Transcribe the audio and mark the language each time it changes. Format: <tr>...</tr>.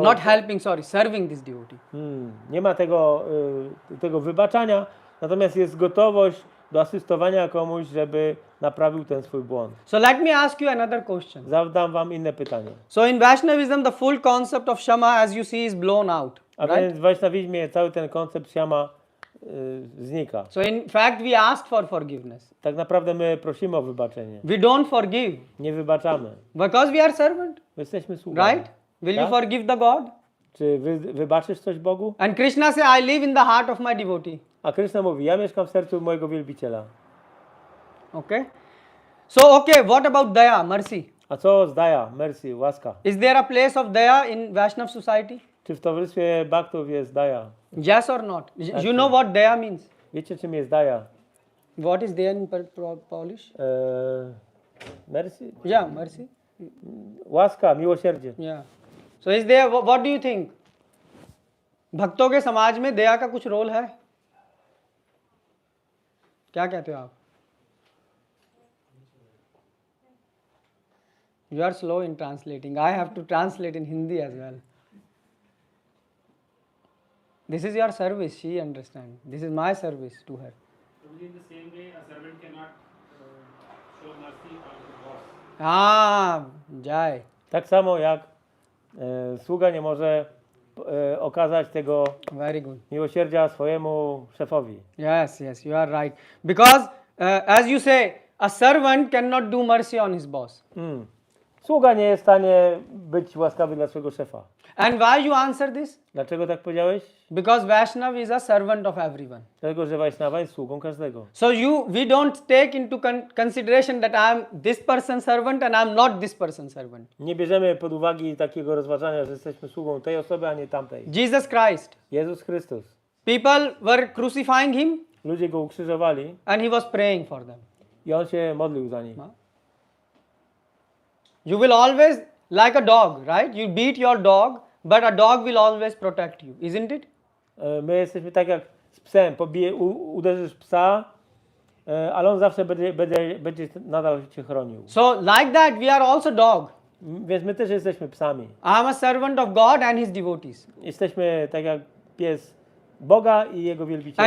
<en>Not helping, sorry, serving this devotee.</en> <pl>Nie ma tego wybaczania, natomiast jest gotowość do asystowania komuś, żeby naprawił ten swój błąd.</pl> <en>So let me ask you another question.</en> <pl>Zadam wam inne pytanie.</pl> <en>So in Vaishnavism, the full concept of Shama, as you see, is blown out.</en> <pl>A</pl> <en>Right?</en> <pl>więc w Vaishnavizmie cały ten koncept siama znika.</pl> <en>So in fact, we ask for forgiveness.</en> <pl>Tak naprawdę my prosimy o wybaczenie.</pl> <en>We don't forgive</en> <pl>Nie wybaczamy.</pl> <en>because we are servant.</en> <pl>My jesteśmy sługami.</pl> <en>Right? Will you</en> <pl>Tak?</pl> <en>forgive the God?</en> <pl>Czy wybaczysz coś Bogu?</pl> <en>And Krishna say, I live in the heart of my devotee.</en> <pl>A Krishna mówi, ja mieszkam w sercu mojego wielbiciela.</pl> <en>Okay. So okay, what about daya, mercy?</en> <pl>A co z daya,</pl> <en>mercy,</en> <pl>łaska?</pl> <en>Is there a place of daya in Vaishnav society?</en> <pl>Czy w towarzystwie bhaktów jest daya?</pl> <en>Yes or not? You know what daya means?</en> <pl>Wiecie czym jest daya?</pl> <en>What is daya in Polish? Mercy? Yeah, mercy.</en> <pl>Łaska, miłosierdzie.</pl> <en>Yeah. So is there, what do you think?</en> <hi>भक्तों के समाज में दया का कुछ role है? क्या कहते हो आप?</hi> <en>You are slow in translating. I have to translate in Hindi as well. This is your service. She understands. This is my service to her. In the same way, a servant cannot show mercy on the boss. Ah, Jai.</en> <pl>Tak samo jak sługa nie może okazać tego</pl> <en>Very good.</en> <pl>miłosierdzia swojemu szefowi.</pl> <en>Yes, yes, you are right. Because as you say, a servant cannot do mercy on his boss.</en> <pl>Sługa nie jest w stanie być łaskawy dla swojego szefa.</pl> <en>And why you answer this?</en> <pl>Dlaczego tak powiedziałeś?</pl> <en>Because Vaishnav is a servant of everyone.</en> <pl>Dlatego, że Vaishnava jest sługą każdego.</pl> <en>So we don't take into consideration that I am this person's servant and I am not this person's servant.</en> <pl>Nie bierzemy pod uwagę takiego rozważania, że jesteśmy sługą tej osoby, a nie tamtej.</pl> <en>Jesus Christ.</en> <pl>Jezus Chrystus.</pl> <en>People were crucifying him.</en> <pl>ludzie go ukrzyżowali</pl> <en>and he was praying for them.</en> <pl>i on się modlił za nich.</pl> <en>You will always, like a dog, right? You beat your dog, but a dog will always protect you, isn't it?</en> <pl>My jesteśmy tak jak z psem, uderzysz psa, ale on zawsze będzie nadal cię chronił.</pl> <en>So like that we are also dog.</en> <pl>Więc my też jesteśmy psami.</pl> <en>I am a servant of God and his devotees.</en> <pl>Jesteśmy tak jak pies Boga i jego wielbiciela.</pl>